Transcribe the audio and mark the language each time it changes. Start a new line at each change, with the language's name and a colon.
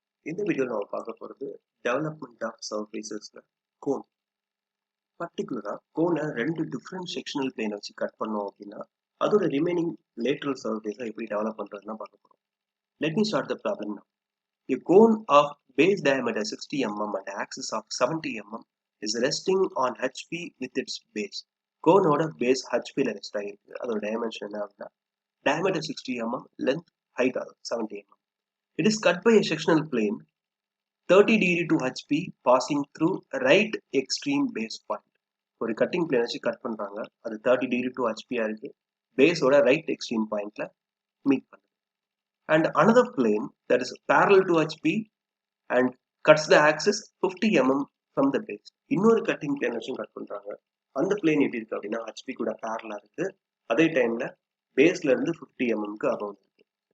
Tamil: இந்த வீடியோவில் நம்ம பார்க்க போகிறது டெவலப்மெண்ட் ஆஃப் சர்ஃபேசஸில் கோன். பர்டிகுலராக கோனை ரெண்டு டிஃப்ரெண்ட் செக்ஷனல் பிளேன் வச்சு கட் பண்ணோம் அப்படின்னா அதோட ரிமைனிங் லேட்ரல் சர்ஃபேஸை எப்படி டெவலப் பண்ணுறதுலாம் பார்க்க போகிறோம்.
English: Let me start the problem now. A cone of base diameter 60 mm and axis of 70 mm is resting on HP with its base.
Tamil: கோனோட base ஹெச்பியில் rest ஆகிருக்கு. அதோட டைமென்ஷன் என்ன அப்படின்னா diameter 60 mm, length height 70 mm.
English: It is cut by a sectional plane 30 degree to HP passing through right extreme base point.
Tamil: ஒரு cutting plane வச்சு cut பண்றாங்க. அது 30 degree to HP இருக்கு. பேஸோட right extreme பாயிண்ட்ல மீட் பண்ணுது.
English: And another plane that is parallel to HP and cuts the axis 50 mm from the base.
Tamil: இன்னொரு cutting plane வச்சு cut பண்றாங்க. அந்த பிளேன் எப்படி இருக்கு அப்படின்னா HP கூட பேரலா இருக்கு. அதே டைம்ல பேஸ்ல இருந்து 50 mmக்கு அபவ் இருக்கு.